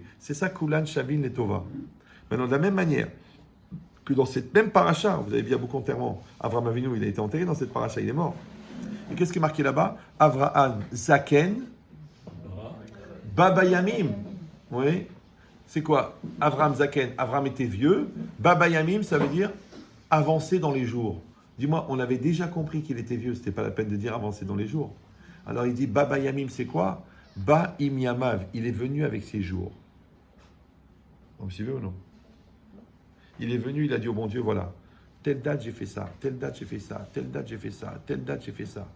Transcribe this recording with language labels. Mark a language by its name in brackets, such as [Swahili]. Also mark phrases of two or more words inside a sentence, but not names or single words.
[French] C'est ça [Hebrew] כולן שוות לטובה. [French] Maintenant, de la même manière que dans cette même paracha, vous avez vu à beaucoup d'enterrements, Avraham Avinu, il a été enterré dans cette paracha, il est mort. Et qu'est-ce qui est marqué là-bas? [Hebrew] אברהם זקן בא בימים. [French] Oui. C'est quoi? [Hebrew] אברהם זקן. [French] Avraham était vieux. [Hebrew] בא בימים, [French] ça veut dire avancer dans les jours. Dis-moi, on avait déjà compris qu'il était vieux. C'était pas la peine de dire avancer dans les jours. Alors il dit [Hebrew] בא בימים, [French] c'est quoi? [Hebrew] בא עם ימיו. [French] Il est venu avec ses jours. Vous suivez ou non? Il est venu, il a dit au bon Dieu, voilà, telle date j'ai fait ça, telle date j'ai fait ça, telle date j'ai fait ça, telle date j'ai fait ça.